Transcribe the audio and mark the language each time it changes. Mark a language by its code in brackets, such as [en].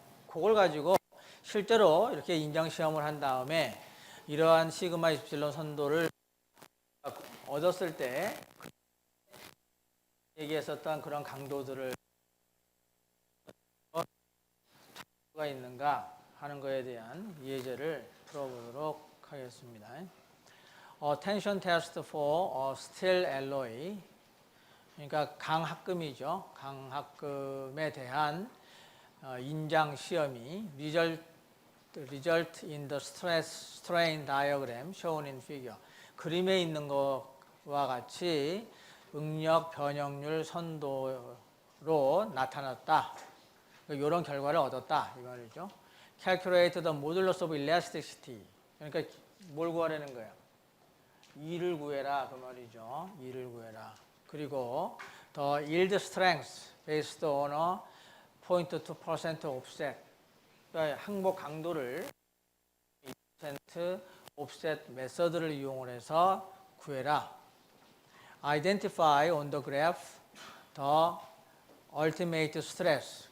[ko] 그걸 가지고 실제로 이렇게 인정 시험을 한 다음에 이러한 시그마 이프실론 선도를 얻었을 때 얘기했었던 그런 강도들을 가 있는가 하는 것에 대한 예제를 풀어보도록 하겠습니다. [en] Tension test for steel alloy, [ko] 그러니까 강합금이죠. 강합금에 대한 인장 시험이 [en] result in the strain diagram shown in figure. [ko] 그림에 있는 것과 같이 응력 변형률 선도로 나타났다. 이런 결과를 얻었다 이 말이죠. [en] Calculate the modulus of elasticity. [ko] 그러니까 뭘 구하라는 거예요? E를 구해라 그 말이죠. E를 구해라. 그리고 [en] the yield strength based on a 0.2% offset. [ko] 그러니까 항복 강도를 2% offset 메서드를 이용을 해서 구해라. [en] Identify on the graph the ultimate stress.